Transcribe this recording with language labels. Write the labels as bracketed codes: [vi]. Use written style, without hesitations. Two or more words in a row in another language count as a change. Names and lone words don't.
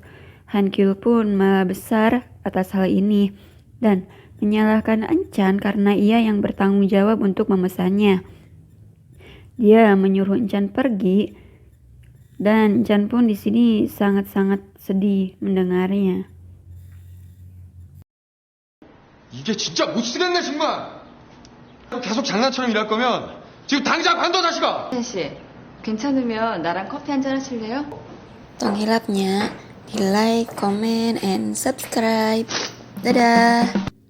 [id] Han Kyul pun malah besar atas hal ini dan menyalahkan Enchan karena ia yang bertanggung jawab untuk memesannya. Dia menyuruh Enchan pergi dan Enchan pun di sini sangat-sangat sedih mendengarnya. [ko] 이게 진짜 못 쓰겠네 정말. 계속 장난처럼 일할 거면 지금 당장 관둬 자식아. 씨, 괜찮으면 나랑 커피 한잔 하실래요? [id] Tong hilapnya, di [en] like, comment, and subscribe. [id] Dadah!